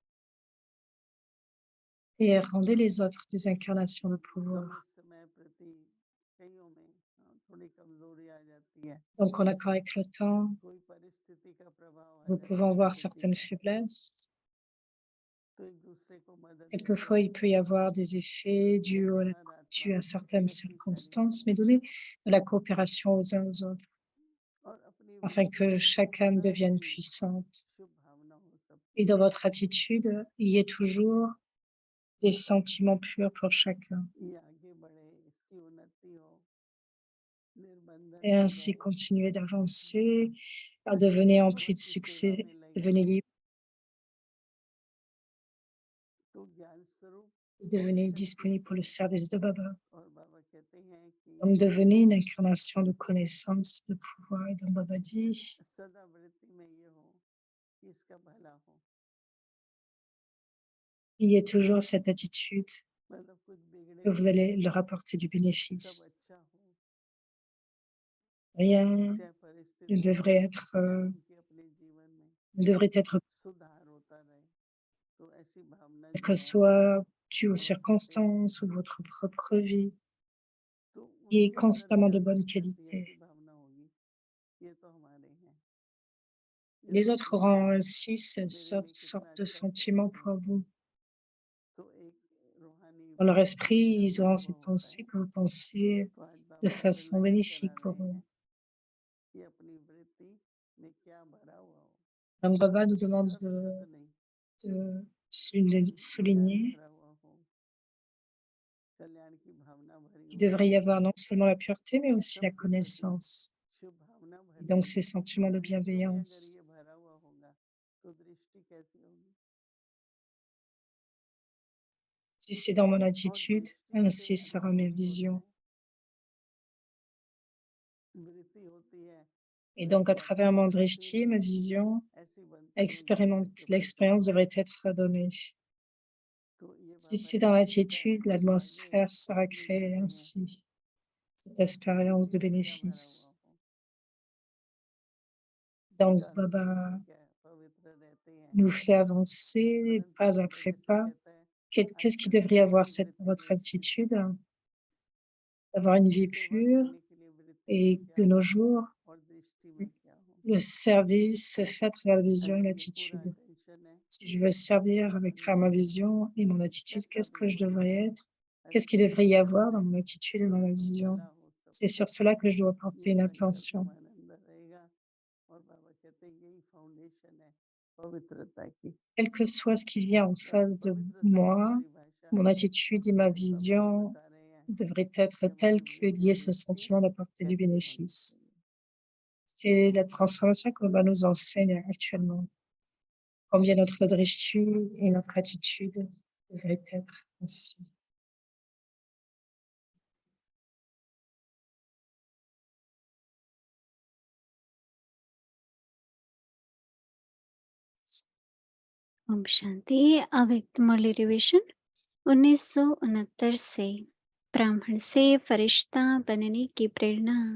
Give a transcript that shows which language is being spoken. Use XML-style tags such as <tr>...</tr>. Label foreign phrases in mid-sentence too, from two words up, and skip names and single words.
<fr>Et rendez les autres des incarnations de</fr> <hi>तो</hi> <fr>pouvoir.</fr> <hi>इस समय प्रति कईयों में थोड़ी कमजोरी आ जाती है,</hi> <fr>Donc en accord avec le temps,</fr> <hi>कोई परिस्थिति का प्रभाव आ</hi> <fr>nous</fr> <hi>जाता</hi> <fr>pouvons</fr> <hi>है</hi> <fr>voir</fr> <hi>स्थिति</hi> <fr>certaines</fr> <hi>का,</hi> <fr>faiblesses.</fr> <hi>तो एक दूसरे को मदद देते</hi> <fr>Quelquefois,</fr> <hi>हैं,</hi> <fr>il peut y avoir des effets</fr> <hi>जैसे हर आत्मा</hi> <fr>dus à certaines</fr> <hi>शक्तिशाली है,</hi> <fr>circonstances, mais donner de la coopération aux uns aux autres,</fr> <hi>और अपनी</hi> <fr>afin</fr> <hi>वृत्ति</hi> <fr>que</fr> <hi>में भी</hi> <fr>chaque âme</fr> <hi>सदा</hi> <fr>devienne</fr> <hi>ही</hi> <fr>puissante.</fr> <hi>शुभ भावना हो</hi> <fr>Et</fr> <hi>सबके</hi> <fr>dans</fr> <hi>लिए,</hi> <fr>votre attitude, il y ait toujours des sentiments purs pour chacun.</fr> <hi>ये आगे बढ़े, इसकी उन्नति हो, निर्बंधन</hi> <fr>Et</fr> <hi>हो</hi> <fr>ainsi</fr> <hi>जाए,</hi> <fr>continuer d'avancer, devenez empli de</fr> <hi>भगवत की सेवा</hi> <fr>succès,</fr> <hi>में लगे,</hi> <fr>devenez libre,</fr> <hi>तो ज्ञान स्वरूप और</hi> <fr>devenez</fr> <hi>शक्ति</hi> <fr>disponible pour le</fr> <hi>स्वरूप।</hi> <fr>service de Baba.</fr> <hi>और बाबा कहते हैं</hi> <fr>Donc</fr> <hi>कि</hi> <fr>devenez une incarnation de connaissance, de pouvoir. Et donc Baba dit,</fr> <hi>सदा वृत्ति में ये हो कि इसका भला हो,</hi> <fr>il y ait toujours cette attitude</fr> <hi>मतलब कुछ बिगड़े</hi> <fr>que vous</fr> <hi>नहीं,</hi> <fr>allez leur apporter du</fr> <hi>सब</hi> <fr>bénéfice.</fr> <hi>अच्छा हो,</hi> <fr>Rien</fr> <hi>चाहे</hi> <fr>ne</fr> <hi>परिस्थितियां</hi> <fr>devrait</fr> <hi>हो,</hi> <fr>être</fr> <hi>चाहे उनके अपने जीवन</hi> <fr>devrait être,</fr> <hi>सुधार होता रहे। तो ऐसी भावना</hi> <fr>quelle</fr> <hi>जो</hi> <fr>que</fr> <hi>है हमारे</hi> <fr>soit due aux</fr> <hi>बहुत रहते हैं,</hi> <fr>circonstances ou votre propre vie,</fr> <hi>तो</hi> <fr>qui est</fr> <hi>उनके अंदर</hi> <fr>constamment</fr> <hi>भी</hi> <fr>de bonne</fr> <hi>आकर्षित रहती है, ऐसी</hi> <fr>qualité.</fr> <hi>भावना होगी, ये तो हमारे हैं, ये</hi> <fr>Les</fr> <hi>तो</hi> <fr>autres</fr> <hi>ठीक है,</hi> <fr>auront ainsi ce</fr> <hi>मेरे लिए</hi> <fr>sorte</fr> <hi>कितना</hi> <fr>de</fr> <hi>अच्छा</hi> <fr>sentiment</fr> <hi>सोचते</hi> <fr>pour</fr> <hi>हैं।</hi> <fr>vous.</fr> <hi>तो एक रूहानी</hi> <fr>Dans leur</fr> <hi>पवित्र</hi> <fr>esprit,</fr> <hi>ज्ञान</hi> <fr>ils</fr> <hi>का</hi> <fr>auront</fr> <hi>अनुभव</hi> <fr>cette</fr> <hi>होता</hi> <fr>pensée</fr> <hi>है।</hi> <fr>que vous pensez</fr> <hi>तो आज</hi> <fr>de</fr> <hi>बाबा</hi> <fr>façon</fr> <hi>अवेलाइज</hi> <fr>bénéfique</fr> <hi>करा</hi> <fr>pour</fr> <hi>रहे</hi> <fr>eux.</fr> <hi>हैं कि अपनी वृत्ति में क्या भरा हुआ हो,</hi> <fr>Donc Baba nous demande</fr> <hi>सिर्फ शुद्ध नहीं,</hi> <fr>de</fr> <hi>ज्ञान</hi> <fr>souligner</fr> <hi>भरा हुआ हो, कल्याण की भावना भरी</hi> <fr>qu'il</fr> <hi>हुई</hi> <fr>devrait</fr> <hi>हो,</hi> <fr>y avoir non seulement la pureté, mais aussi</fr> <hi>सब</hi> <fr>la</fr> <hi>के प्रति</hi> <fr>connaissance,</fr> <hi>शुभ भावना</hi> <fr>et</fr> <hi>भरी</hi> <fr>donc</fr> <hi>हुई</hi> <fr>ces</fr> <hi>हो।</hi> <fr>sentiments de</fr> <hi>मनुष्यों में अगर</hi> <fr>bienveillance.</fr> <hi>ये भरा हुआ होगा तो दृष्टि कैसी होगी?</hi> <fr>Si c'est dans mon</fr> <hi>और</hi> <fr>attitude,</fr> <hi>दृष्टि से</hi> <fr>ainsi sera</fr> <hi>अनुभव</hi> <fr>mes</fr> <hi>भी होता</hi> <fr>visions.</fr> <hi>है, वृत्ति होती है,</hi> <fr>Et donc à</fr> <hi>वृत्ति</hi> <fr>travers</fr> <hi>अच्छी</hi> <fr>mon</fr> <hi>होती है, तो ये</hi> <fr>drishti, ma</fr> <hi>दृष्टि</hi> <fr>vision,</fr> <hi>ऐसी बनती है जैसे कि अपने</hi> <fr>l'expérience</fr> <hi>स्वभाव</hi> <fr>devrait</fr> <hi>में।</hi> <fr>être donnée.</fr> <hi>तो ये</hi> <fr>Si</fr> <hi>बाबा</hi> <fr>c'est dans</fr> <hi>ठीक है,</hi> <fr>l'attitude,</fr> <hi>आप आगे</hi> <fr>l'atmosphère sera</fr> <hi>ले</hi> <fr>créée</fr> <hi>जाती हैं</hi> <fr>ainsi, cette expérience</fr> <hi>वृत्ति</hi> <fr>de</fr> <hi>में क्या भरा हुआ</hi> <fr>bénéfice.</fr> <hi>हो।</hi> <fr>Donc</fr> <hi>कहते हैं</hi> <fr>Baba</fr> <hi>ठीक है, पवित्र रहते हैं,</hi> <fr>nous fait avancer</fr> <hi>परंतु</hi> <fr>pas</fr> <hi>बाबा</hi> <fr>après</fr> <hi>जैसे</hi> <fr>pas.</fr> <hi>कहता है</hi> <fr>Qu'est-ce qui devrait</fr> <hi>आकर्षण</hi> <fr>avoir</fr> <hi>की वृत्ति</hi> <fr>votre</fr> <hi>में स्थित है,</hi> <fr>attitude? D'avoir une</fr> <hi>तो</hi> <fr>vie</fr> <hi>सेवा</hi> <fr>pure</fr> <hi>करने के लिए वृत्ति में</hi> <fr>et</fr> <hi>क्या</hi> <fr>de nos</fr> <hi>हो</hi> <fr>jours,</fr> <hi>और दृष्टि में क्या हो।</hi> <fr>le service se fait à travers la vision et</fr> <hi>अगर ये पूरा</hi> <fr>l'attitude.</fr> <hi>अटेंशन है</hi> <fr>Si je veux servir</fr> <hi>तो</hi> <fr>avec</fr> <hi>फिर</hi> <fr>travers ma vision et mon attitude,</fr> <hi>कैसा</hi> <fr>qu'est-ce</fr> <hi>भी</hi> <fr>que je</fr> <hi>हो</hi> <fr>devrais</fr> <hi>जाए,</hi> <fr>être? Qu'est-ce qu'il devrait y</fr> <hi>अच्छा</hi> <fr>avoir dans mon</fr> <hi>रहे,</hi> <fr>attitude et dans ma vision?</fr> <hi>भला हो</hi> <fr>C'est</fr> <hi>सबका,</hi> <fr>sur cela que je dois porter</fr> <hi>ये</hi> <fr>une</fr> <hi>संकल्प</hi> <fr>attention.</fr> <hi>हमारे अंदर रहेगा। और बाबा कहते हैं यही फाउंडेशन है पवित्रता की।</hi> <fr>Quel que soit ce qui vient en</fr> <hi>तो आज</hi> <fr>face de</fr> <hi>पवित्रता की</hi> <fr>moi,</fr> <hi>परिभाषा</hi> <fr>mon attitude et ma</fr> <hi>बाबा जी</hi> <fr>vision</fr> <hi>बता रहे हैं</hi> <fr>devraient être</fr> <hi>कि</hi> <fr>telles</fr> <hi>हमारी</hi> <fr>qu'il y</fr> <hi>वृत्ति</hi> <fr>ait</fr> <hi>में</hi> <fr>ce</fr> <hi>स्थिति</hi> <fr>sentiment d'apporter du</fr> <hi>कैसी होनी</hi> <fr>bénéfice.</fr> <hi>चाहिए।</hi> <fr>C'est la transformation que Baba nous enseigne actuellement. Combien notre drishti et notre attitude devraient être ainsi.</fr> <hi>ओम शांति। अव्यक्त मुरली रिविजन 1969 से ब्राह्मण से फरिश्ता बनने की प्रेरणा।</hi>